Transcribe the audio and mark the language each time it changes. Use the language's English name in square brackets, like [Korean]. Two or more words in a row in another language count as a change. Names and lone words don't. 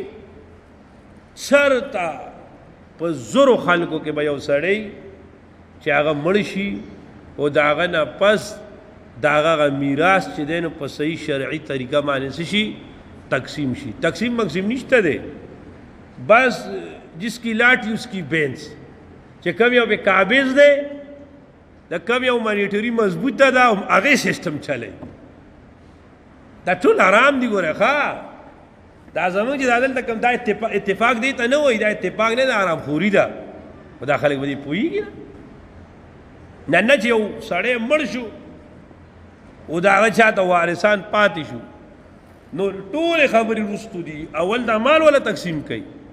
[Pashto] چرته په زرو خلکو کې به یو سړی چې هغه مړ شي او د هغه نه پس د هغه میراث چې دی نو په صحیح شرعي طریقه باندې څه شي تقسیم شي تقسیم مقسیم نشته دی بس [Urdu] جس کی لاٹھی اس کی بینس [Pashto] چې کم یو به قابض دی د کم یو مانیټري مضبوطه ده هغې سیسټم چلی دا ټول حرام دي ګوره ښه دا زموږ چې دا دلته کوم دا اتفاق دی ته نه وایي دا اتفاق نه ده حرامخوري ده خو دا خلک به دې پوهېږي نه نه چې یو سړی مړ شو او د هغه چاته وارثان پاتې شو نو ټولې خبرې وروستو دي اول دا مال ولا تقسیم کوي